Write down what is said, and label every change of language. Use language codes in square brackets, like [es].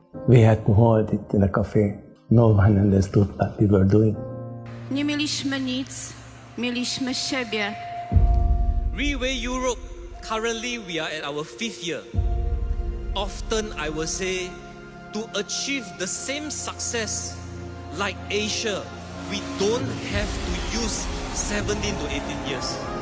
[en] We had to hold it in a cafe. No one understood what we were doing. [pl] Nie mieliśmy nic, mieliśmy siebie. [en] Reway Europe, currently we are at our 5th year. Often I will say, to achieve the same success like Asia, we don't have to use 17 to 18 years.